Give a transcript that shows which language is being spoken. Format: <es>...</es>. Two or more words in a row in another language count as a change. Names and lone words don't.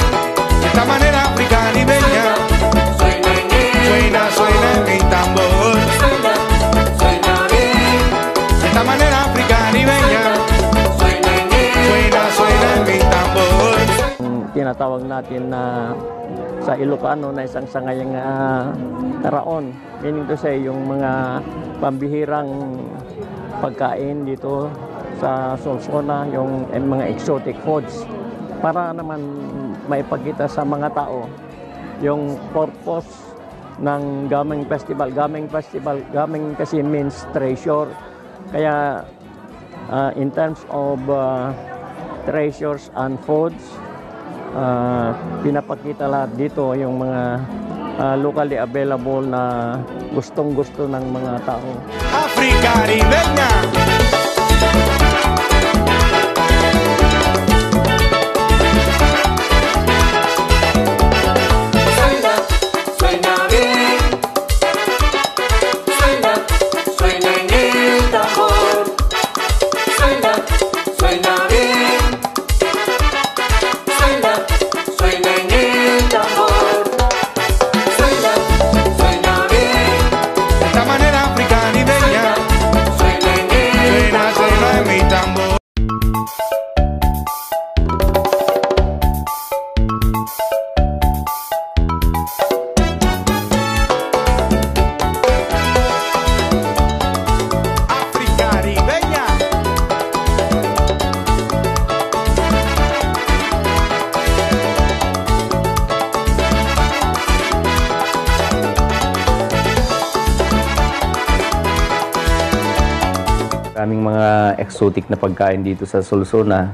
<es>de esta manera africaribeña, suena en el suena, suena en mi tambor. suena bien, De esta manera africaribeña, suena en el suena, suena en mi tambor.</es> <tl>Tinatawag natin na sa Ilocano na isang</tl> <ilo>sangayang karaon.</ilo> <en>Meaning to say,</en> <tl>yung mga pambihirang pagkain dito sa Solsona, yung mga</tl> <en>exotic foods,</en> <tl>para naman maipakita sa mga tao yung purpose ng Gaming Festival.</tl> <en>Gaming kasi means treasure. Kaya in terms of treasures and foods,</en> <tl>pinapakita lahat dito yung mga</tl> <en>locally available</en> <tl>na gustong-gusto ng mga tao.</tl> <es>Africaribeña. Suena bien, suena en el tambor. Suena bien, suena en el tambor. Suena bien, De esta manera africaribeña, suena en el suena, suena en mi tambor. Africaribeña.</es> <tl>Maraming mga exotic na pagkain dito sa Solsona.</tl>